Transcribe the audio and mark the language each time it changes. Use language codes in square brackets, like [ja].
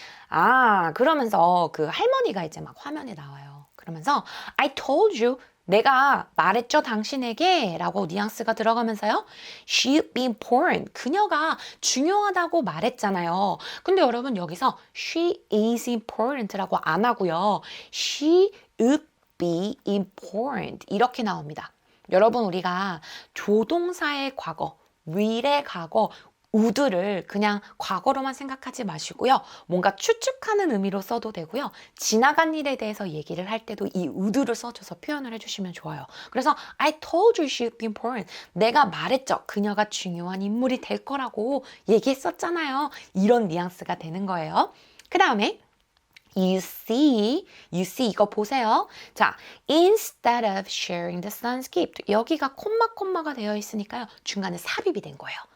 [ko] 아, 그러면서 그 할머니가 이제 막 화면에 나와요. 그러면서 [en] I told you, [ko] 내가 말했죠 당신에게 라고 뉘앙스가 들어가면서요. [en] She'd be important. [ko] 그녀가 중요하다고 말했잖아요. 근데 여러분 여기서 [en] she is important [ko] 라고 안 하고요. [en] She would be important [ko] 이렇게 나옵니다. 여러분 우리가 조동사의 과거, will의 과거, would를 그냥 과거로만 생각하지 마시고요. 뭔가 추측하는 의미로 써도 되고요. 지나간 일에 대해서 얘기를 할 때도 이 would를 써줘서 표현을 해주시면 좋아요. [en] 그래서 I told you she'd be important. [ko] 내가 말했죠. 그녀가 중요한 인물이 될 거라고 얘기했었잖아요. 이런 뉘앙스가 되는 거예요. 그 다음에 [en] You see [ko] 이거 보세요. 자, [en] instead of sharing the sun's gift. [ko] 여기가 콤마가 되어 있으니까요. 중간에 삽입이 된 거예요.